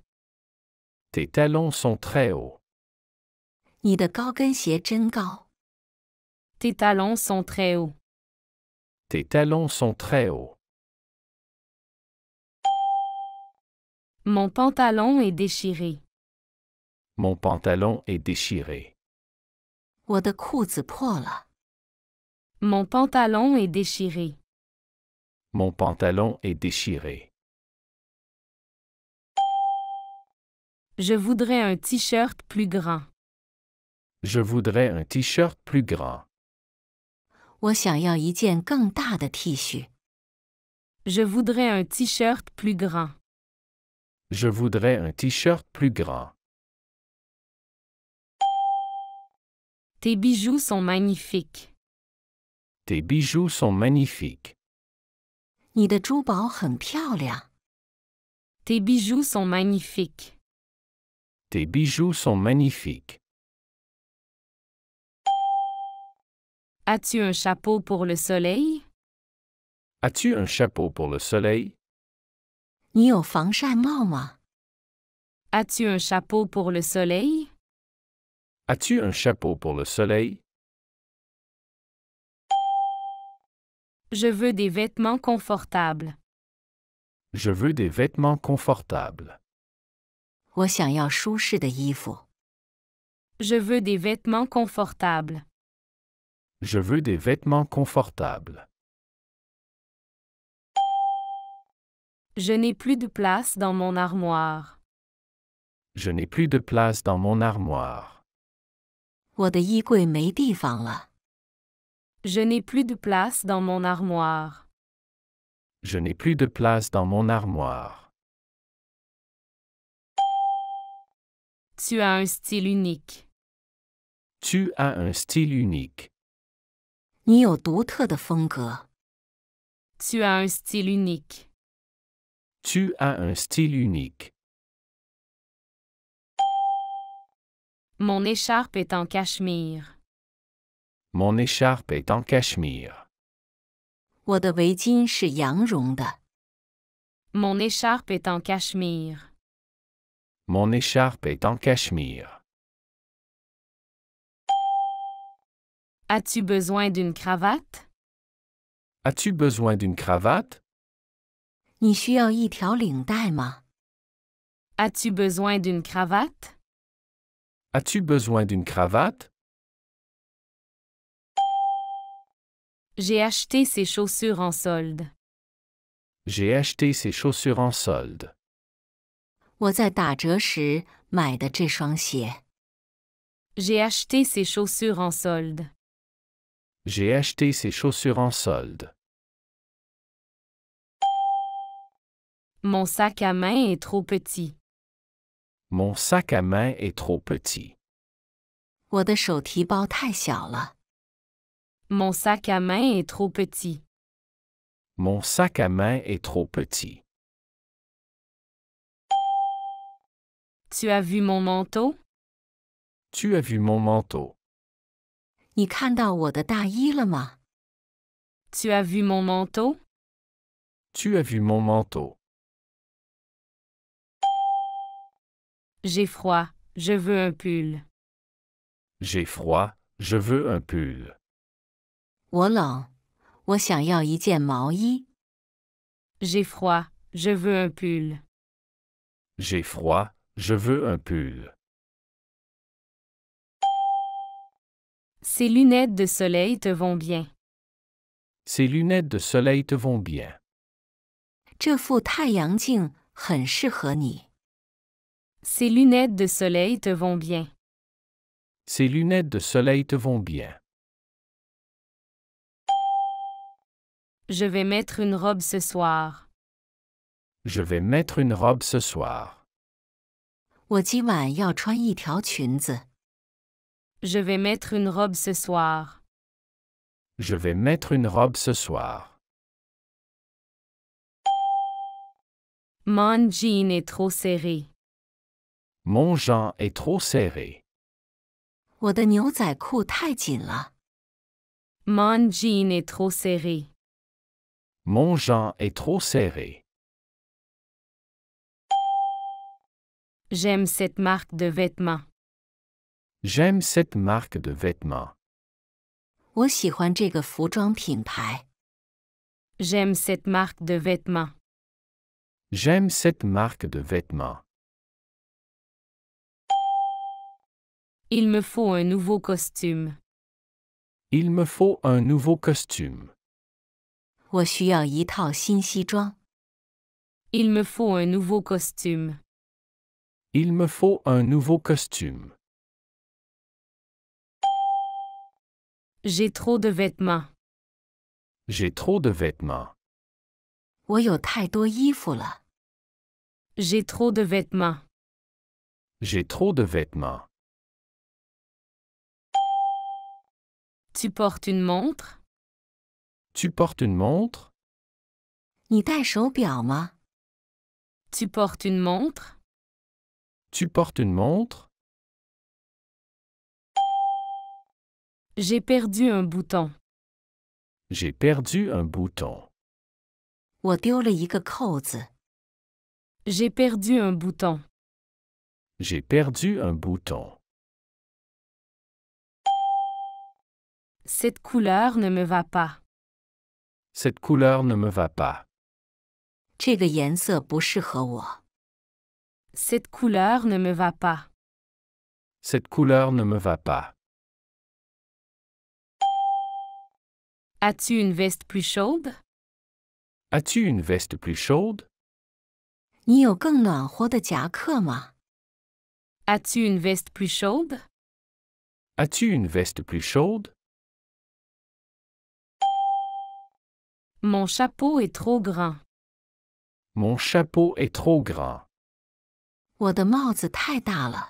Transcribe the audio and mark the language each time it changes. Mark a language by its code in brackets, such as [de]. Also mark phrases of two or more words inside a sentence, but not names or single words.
[fr] Tes talons sont très hauts. [zh] 你的高跟鞋真高。 [fr] Tes talons sont très hauts. Tes talons sont très hauts. Mon pantalon est déchiré. Mon pantalon est déchiré. [zh] 我的裤子破了。 [fr] Mon pantalon est déchiré. Mon pantalon est déchiré. Je voudrais un t-shirt plus grand. Je voudrais un t-shirt plus grand. [zh] 我想要一件更大的 T 恤。 [fr] Je voudrais un t-shirt plus grand. Je voudrais un t-shirt plus grand. Tes bijoux sont magnifiques. Tes bijoux sont magnifiques. [zh] 你的珠宝很漂亮。 [fr] Tes bijoux sont magnifiques. Tes bijoux sont magnifiques. As-tu un chapeau pour le soleil? As-tu un chapeau pour le soleil? [zh] 你有防晒帽吗？ [fr] As-tu un chapeau pour le soleil? As-tu un chapeau pour le soleil? Je veux des vêtements confortables. Je veux des vêtements confortables. [zh] 我想要舒适的衣服。 [fr] Je veux des vêtements confortables. Je veux des vêtements confortables. Je n'ai plus de place dans mon armoire. Je n'ai plus de place dans mon armoire. [zh] 我的衣柜没地方了。 [fr] Je n'ai plus de place dans mon armoire. Je n'ai plus de place dans mon armoire. Tu as un style unique. Tu as un style unique. [zh] 你有独特的风格。 [fr] Tu as un style unique. Tu as un style unique. Mon écharpe est en cachemire. Mon écharpe est en cachemire. [zh] 我的围巾是羊绒的。 [fr] Mon écharpe est en cachemire. Mon écharpe est en cachemire. As-tu besoin d'une cravate? As-tu besoin d'une cravate? [zh] 你需要一条领带吗？ [fr] As-tu besoin d'une cravate? As-tu besoin d'une cravate? J'ai acheté ces chaussures en solde. J'ai acheté ces chaussures en solde. [zh] 我在打折时买的这双鞋。 [fr] J'ai acheté ces chaussures en solde. J'ai acheté ces chaussures en solde. Mon sac à main est trop petit. Mon sac à main est trop petit. [zh] 我的手提包太小了。 [fr] Mon sac à main est trop petit. Mon sac à main est trop petit. Tu as vu mon manteau? Tu as vu mon manteau? [zh] 你看到我的大衣了吗？ [fr] Tu as vu mon manteau? Tu as vu mon manteau? J'ai froid, je veux un pull. J'ai froid, je veux un pull. [zh] 我冷，我想要一件毛衣。 [fr] J'ai froid, je veux un pull. J'ai froid, je veux un pull. Ces lunettes de soleil te vont bien. Ces lunettes de soleil te vont bien. [zh] 这副太阳镜很适合你。 [fr] Ces lunettes de soleil te vont bien. Ces lunettes de soleil te vont bien. Je vais mettre une robe ce soir. Je vais mettre une robe ce soir. [zh] 我今晚要穿一条裙子。 [fr] Je vais mettre une robe ce soir. Je vais mettre une robe ce soir. Mon jean est trop serré. Mon jean est trop serré. [zh] 我的牛仔裤太紧了。 [fr] Mon jean est trop serré. Mon jean est trop serré. J'aime cette marque de vêtements. J'aime cette marque de vêtements. [zh] 我喜欢这个服装品牌。 [fr] J'aime cette marque de vêtements. J'aime cette marque de vêtements. Il me faut un nouveau costume. Il me faut un nouveau costume. [zh] 我需要一套新西装。 [fr] Il me faut un nouveau costume. Il me faut un nouveau costume. J'ai trop de vêtements. J'ai trop de vêtements. [zh] 我有太多衣服了。 [fr] J'ai trop de vêtements. J'ai trop de vêtements. Tu portes une montre? Tu portes une montre? [zh] 你戴手表吗？ [fr] Tu portes une montre? Tu portes une montre? J'ai perdu un bouton. J'ai perdu un bouton. [zh] 我丢了一个扣子。 [fr] J'ai perdu un bouton. J'ai perdu un bouton. Cette couleur ne me va pas. Cette couleur ne me va pas. [zh] 这个颜色不适合我。 [fr] Cette couleur ne me va pas. Cette couleur ne me va pas. As-tu une veste plus chaude? As-tu une veste plus chaude? [zh] 你有更暖和的夹克吗？ [fr] As-tu une veste plus chaude? As-tu une veste plus chaude? Mon chapeau est trop grand. Mon chapeau est trop grand. [zh] 我的帽子太大了。